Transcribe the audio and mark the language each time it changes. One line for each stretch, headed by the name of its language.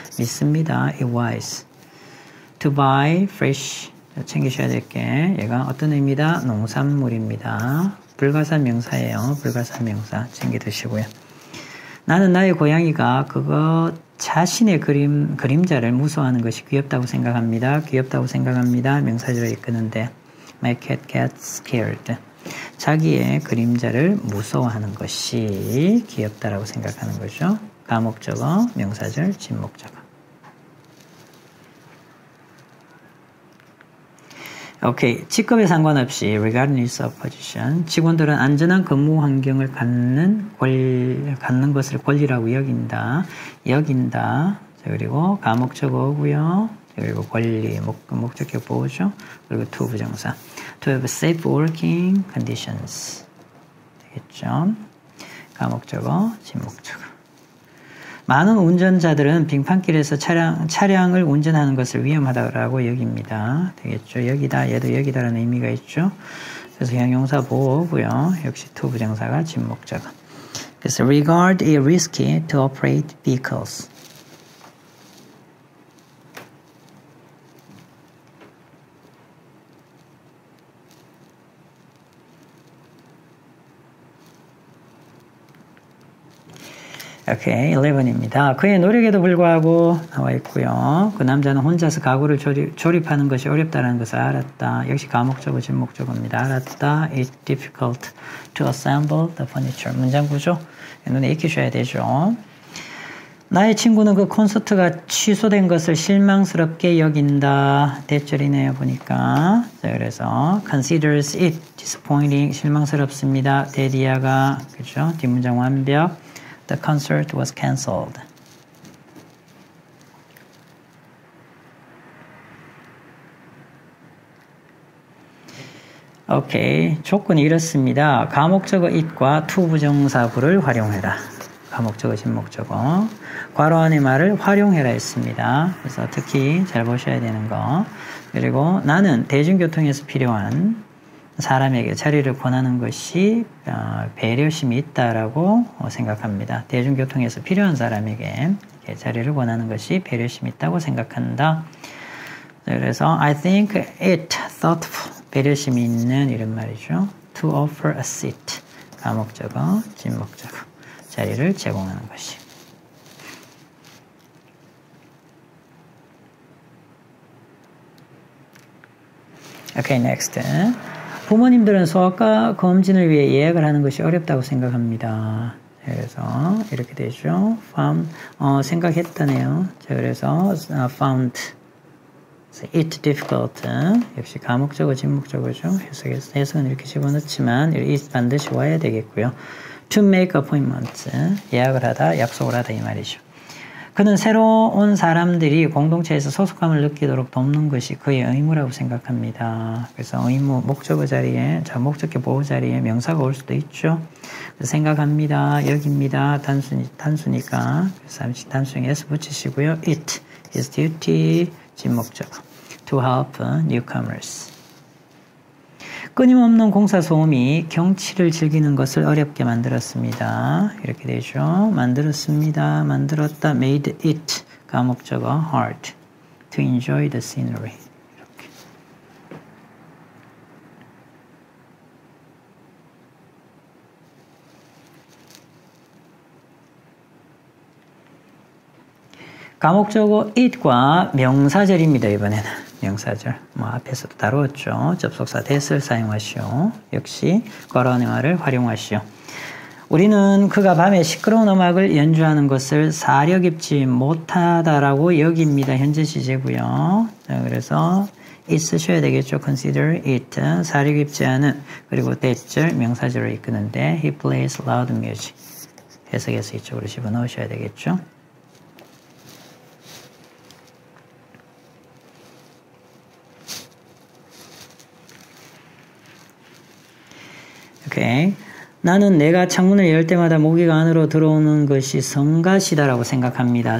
Korean: 믿습니다.
English: It was. To buy fresh.
Korean: 챙기셔야 될 게 얘가 어떤 의미다? 농산물입니다. 불가사 명사예요. 불가사 명사 챙겨 드시고요. 나는 나의 고양이가 그거 자신의 그림자를 무서워하는 것이 귀엽다고 생각합니다. 귀엽다고 생각합니다. 명사절에 이끄는데
English: My cat gets scared.
Korean: 자기의 그림자를 무서워하는 것이 귀엽다라고 생각하는 거죠. 가목적어, 명사절, 진목적어. 오케이. 직급에 상관없이
English: regardless of position,
Korean: 직원들은 안전한 근무 환경을 갖는 것을 권리라고 여긴다. 자, 그리고 가목적어고요. 그리고 권리, 목적격 보호죠. 그리고 to 부정사.
English: To have safe working conditions.
Korean: 되겠죠. 가목적어, 진목적어. 많은 운전자들은 빙판길에서 차량을 운전하는 것을 위험하다고 여깁니다. 되겠죠. 여기다, 얘도 여기다라는 의미가 있죠. 그래서 형용사 보호고요. 역시 to 부정사가 진목적어. 그래서
English: regard it risky to operate vehicles.
Korean: 오케이, 11입니다. 그의 노력에도 불구하고 나와 있고요. 그 남자는 혼자서 가구를 조립하는 것이 어렵다는 것을 알았다. 역시 가목적어, 진목적어입니다. 알았다.
English: It's difficult to assemble the furniture.
Korean: 문장 구조 눈에 익히셔야 되죠. 나의 친구는 그 콘서트가 취소된 것을 실망스럽게 여긴다. 대절이네요, 보니까. 자, 그래서
English: considers it disappointing.
Korean: 실망스럽습니다. 데디아가, 그죠? 뒷문장 완벽.
English: The concert was cancelled.
Korean: 오케이. 조건이 이렇습니다. 가목적어 it과 to 부정사구를 활용해라. 가목적어, 진목적어. 괄호 안의 말을 활용해라 했습니다. 그래서 특히 잘 보셔야 되는 거. 그리고 나는 대중교통에서 필요한 사람에게 자리를 권하는 것이 배려심이 있다라고 생각합니다. 대중교통에서 필요한 사람에게 자리를 권하는 것이 배려심이 있다고 생각한다. 그래서
English: I think it thoughtful.
Korean: 배려심이 있는 이런 말이죠.
English: To offer a seat.
Korean: 가목적어, 진목적어. 자리를 제공하는 것이.
English: Okay, next.
Korean: 부모님들은 소아과 검진을 위해 예약을 하는 것이 어렵다고 생각합니다. 그래서 이렇게 되죠. 생각했다네요. 자, 그래서
English: found it difficult.
Korean: 역시 가목적어, 진목적어죠. 해석은 이렇게 집어넣지만 it 반드시 와야 되겠고요.
English: To make appointments.
Korean: 예약을 하다, 약속을 하다 이 말이죠. 그는 새로 온 사람들이 공동체에서 소속감을 느끼도록 돕는 것이 그의 의무라고 생각합니다. 그래서 의무, 목적어 자리에, 목적격 보호 자리에 명사가 올 수도 있죠. 그래서 생각합니다, 여깁니다, 단수니까. 그래서 단수에 s 붙이시고요.
English: It is duty, 진목적어. To help newcomers.
Korean: 끊임없는 공사 소음이 경치를 즐기는 것을 어렵게 만들었습니다. 이렇게 되죠. 만들었습니다. 만들었다.
English: Made it. 가목적어 hard. To enjoy the scenery.
Korean: 이렇게. 가목적어 it과 명사절입니다. 이번에는. 명사절. 앞에서도 다루었죠. 접속사 that을 사용하시오. 역시 괄호한의화를 활용하시오. 우리는 그가 밤에 시끄러운 음악을 연주하는 것을 사려 깊지 못하다라고 여깁니다. 현재 시제고요. 자, 그래서 it 쓰셔야 되겠죠.
English: consider it.
Korean: 사려 깊지 않은. 그리고 that절 명사절을 이끄는데
English: he plays loud music.
Korean: 해석해서 이쪽으로 집어넣으셔야 되겠죠. 오케이. 나는 내가 창문을 열 때마다 모기가 안으로 들어오는 것이 성가시다라고 생각합니다.